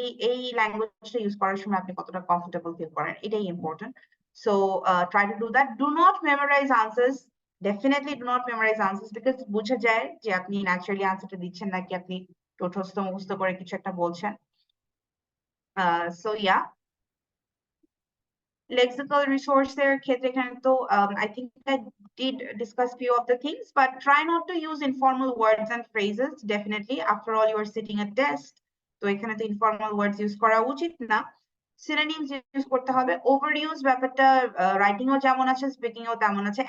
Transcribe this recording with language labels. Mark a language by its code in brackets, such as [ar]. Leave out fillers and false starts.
[bn] এই ল্যাঙ্গুয়েজটা ইউজ করার সময় আপনি কতটা কমফোর্টেবল ফিল করেন, এটাই important. [en] So try to do that. Do not memorise answers, definitely do not memorise answers, because [bn] বোঝা যায় যে আপনি ন্যাচারালি আনসারটা দিচ্ছেন নাকি আপনি টোটস্থ মুখস্থ করে কিছু একটা বলছেন। [en] so yeah, lexical resources [bn] ক্ষেত্রে এখানে তো [en] I think I did discuss few of the things, but try not to use informal words and phrases. Definitely, after all, you are sitting a test, [bn] তো এখানে তো informal words use করা উচিত না। synonyms use করতে হবে। overuse ব্যাপারটা writing ও যেমন আছে, স্পিকিং ও তেমন আছে।